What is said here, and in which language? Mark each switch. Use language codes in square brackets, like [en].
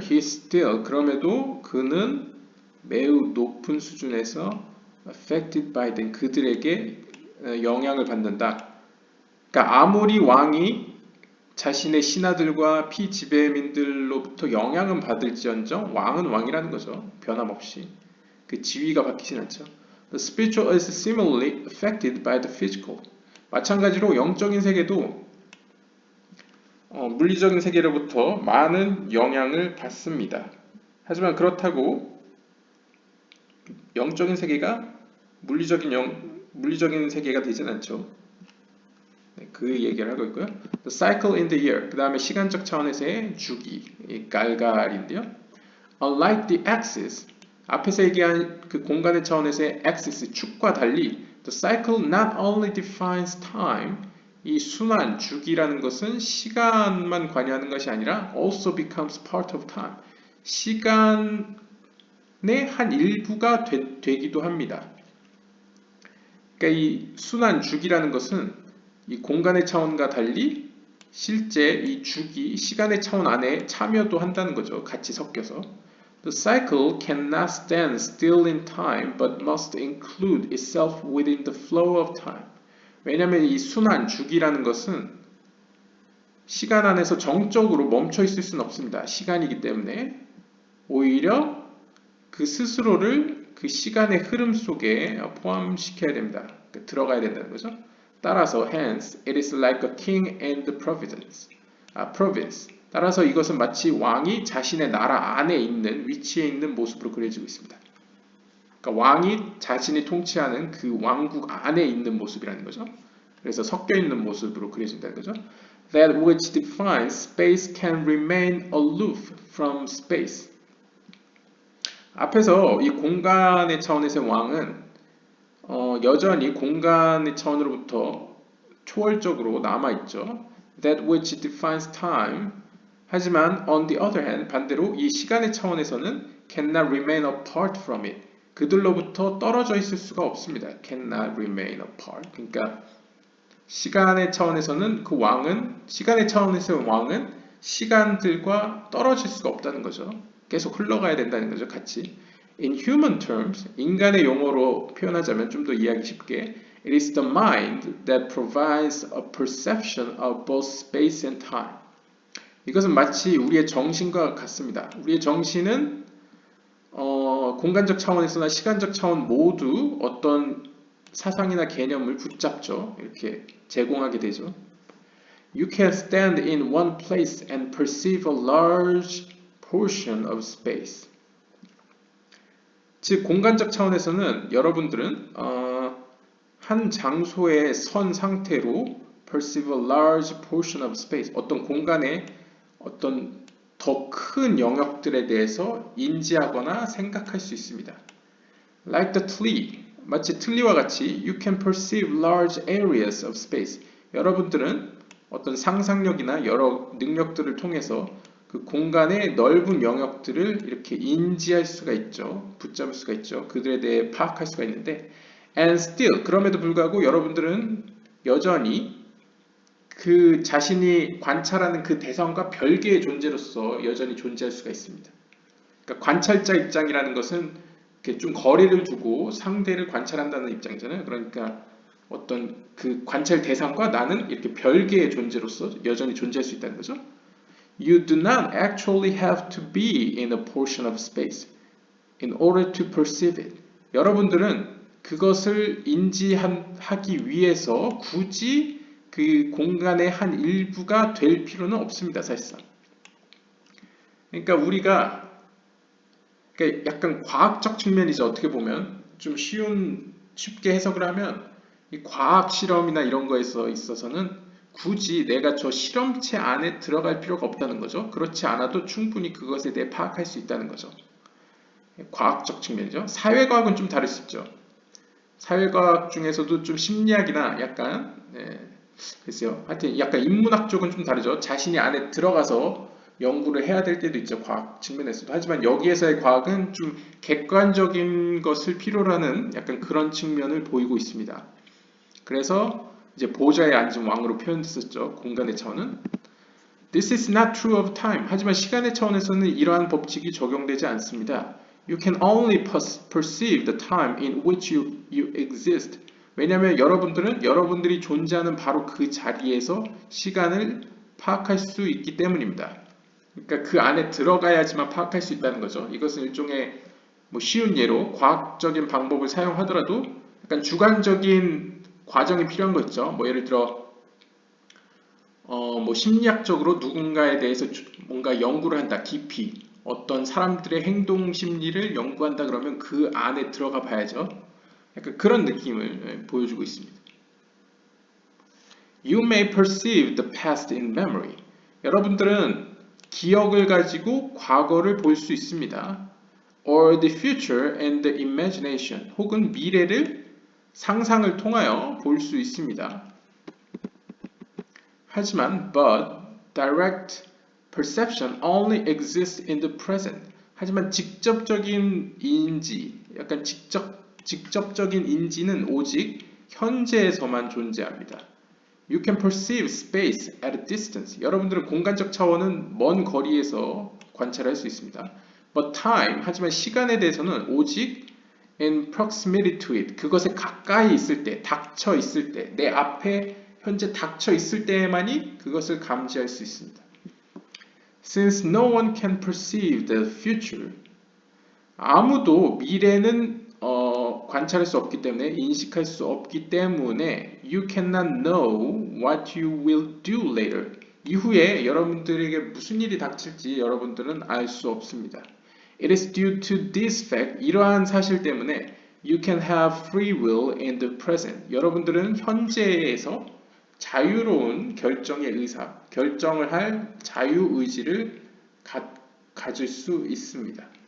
[en] He still, [ko] 그럼에도 그는 매우 높은 수준에서 [en] affected by them, [ko] 그들에게 영향을 받는다. 그러니까 아무리 왕이 자신의 신하들과 피지배민들로부터 영향은 받을지언정 왕은 왕이라는 거죠. 변함없이. 그 지위가 바뀌진 않죠. [en] The spiritual is similarly affected by the physical. [ko] 마찬가지로 영적인 세계도 물리적인 세계로부터 많은 영향을 받습니다. 하지만 그렇다고 영적인 세계가 물리적인 세계가 되진 않죠. 네, 그 얘기를 하고 있고요. [en] The cycle in the year. [ko] 그 다음에 시간적 차원에서의 주기, 갈갈인데요. [en] Unlike the axis, [ko] 앞에서 얘기한 그 공간의 차원에서의 axis, 축과 달리 [en] the cycle not only defines time, [ko] 이 순환, 주기라는 것은 시간만 관여하는 것이 아니라 [en] also becomes part of time. [ko] 시간의 한 일부가 되기도 합니다. 그러니까 이 순환, 주기라는 것은 이 공간의 차원과 달리 실제 이 주기, 시간의 차원 안에 참여도 한다는 거죠. 같이 섞여서. [en] The cycle cannot stand still in time, but must include itself within the flow of time. [ko] 왜냐하면 이 순환, 주기라는 것은 시간 안에서 정적으로 멈춰 있을 수는 없습니다. 시간이기 때문에 오히려 그 스스로를 그 시간의 흐름 속에 포함시켜야 됩니다. 들어가야 된다는 거죠. 따라서 [en] hence it is like a king in the province. [ko] 따라서 이것은 마치 왕이 자신의 나라 안에 있는 위치에 있는 모습으로 그려지고 있습니다. 그러니까 왕이 자신이 통치하는 그 왕국 안에 있는 모습이라는 거죠. 그래서 섞여 있는 모습으로 그려진다는 거죠. [en] That which defines space can remain aloof from space. [ko] 앞에서 이 공간의 차원에서의 왕은 여전히 공간의 차원으로부터 초월적으로 남아있죠. [en] That which defines time. [ko] 하지만 [en] on the other hand, [ko] 반대로 이 시간의 차원에서는 [en] cannot remain apart from it. [ko] 그들로부터 떨어져 있을 수가 없습니다. [en] Cannot remain apart. [ko] 그러니까 시간의 차원에서는 그 왕은, 시간의 차원에서의 왕은 시간들과 떨어질 수가 없다는 거죠. 계속 흘러가야 된다는 거죠, 같이. [en] In human terms, [ko] 인간의 용어로 표현하자면 좀 더 이해하기 쉽게, [en] it is the mind that provides a perception of both space and time. [ko] 이것은 마치 우리의 정신과 같습니다. 우리의 정신은 공간적 차원에서나 시간적 차원 모두 어떤 사상이나 개념을 붙잡죠. 이렇게 제공하게 되죠. [en] You can stand in one place and perceive a large portion of space. [ko] 즉 공간적 차원에서는 여러분들은 한 장소에 선 상태로 [en] perceive a large portion of space, [ko] 어떤 공간의 어떤 더 큰 영역들에 대해서 인지하거나 생각할 수 있습니다. [en] Like the tree, [ko] 마치 틀니와 같이 [en] you can perceive large areas of space. [ko] 여러분들은 어떤 상상력이나 여러 능력들을 통해서 그 공간의 넓은 영역들을 이렇게 인지할 수가 있죠. 붙잡을 수가 있죠. 그들에 대해 파악할 수가 있는데 [en] and still, [ko] 그럼에도 불구하고 여러분들은 여전히 그 자신이 관찰하는 그 대상과 별개의 존재로서 여전히 존재할 수가 있습니다. 그러니까 관찰자 입장이라는 것은 이렇게 좀 거리를 두고 상대를 관찰한다는 입장이잖아요. 그러니까 어떤 그 관찰 대상과 나는 이렇게 별개의 존재로서 여전히 존재할 수 있다는 거죠. [en] You do not actually have to be in a portion of space in order to perceive it. [ko] 여러분들은 그것을 인지하기 위해서 굳이 그 공간의 한 일부가 될 필요는 없습니다, 사실상. 그러니까 우리가 약간 과학적 측면이죠. 어떻게 보면 좀 쉽게 해석을 하면 이 과학 실험이나 이런 거에서 있어서는 굳이 내가 저 실험체 안에 들어갈 필요가 없다는 거죠. 그렇지 않아도 충분히 그것에 대해 파악할 수 있다는 거죠. 과학적 측면이죠. 사회과학은 좀 다를 수 있죠. 사회과학 중에서도 좀 심리학이나 약간 글쎄요. 하여튼 약간 인문학 쪽은 좀 다르죠. 자신이 안에 들어가서 연구를 해야 될 때도 있죠. 과학 측면에서도. 하지만 여기에서의 과학은 좀 객관적인 것을 필요로 하는 약간 그런 측면을 보이고 있습니다. 그래서 이제 보좌에 앉은 왕으로 표현됐었죠. 공간의 차원은. [en] This is not true of time. [ko] 하지만 시간의 차원에서는 이러한 법칙이 적용되지 않습니다. [en] You can only perceive the time in which you exist. [ko] 왜냐하면 여러분들은 여러분들이 존재하는 바로 그 자리에서 시간을 파악할 수 있기 때문입니다. 그러니까 그 안에 들어가야지만 파악할 수 있다는 거죠. 이것은 일종의 쉬운 예로 과학적인 방법을 사용하더라도 약간 주관적인 과정이 필요한 거 있죠. 예를 들어 심리학적으로 누군가에 대해서 뭔가 연구를 한다. 깊이 어떤 사람들의 행동 심리를 연구한다 그러면 그 안에 들어가 봐야죠. 약간 그런 느낌을 보여주고 있습니다. [en] You may perceive the past in memory. [ko] 여러분들은 기억을 가지고 과거를 볼 수 있습니다. [en] Or the future and the imagination. [ko] 혹은 미래를 상상을 통하여 볼 수 있습니다. 하지만 [en] but direct perception only exists in the present. [ko] 하지만 직접적인 인지, 약간 직접적인 인지는 오직 현재에서만 존재합니다. [en] You can perceive space at a distance. [ko] 여러분들은 공간적 차원은 먼 거리에서 관찰할 수 있습니다. [en] But time, [ko] 하지만 시간에 대해서는 오직 [en] in proximity to it. [ko] 그것에 가까이 있을 때, 닥쳐 있을 때, 내 앞에 현재 닥쳐 있을 때에만이 그것을 감지할 수 있습니다. [en] Since no one can perceive the future. [ko] 아무도 미래는 관찰할 수 없기 때문에 인식할 수 없기 때문에 [en] you cannot know what you will do later. [ko] 이후에 여러분들에게 무슨 일이 닥칠지 여러분들은 알 수 없습니다. [en] It is due to this fact. [ko] 이러한 사실 때문에 [en] you can have free will in the present. [ko] 여러분들은 현재에서 자유로운 결정의 의사, 결정을 할 자유의지를 가질 수 있습니다.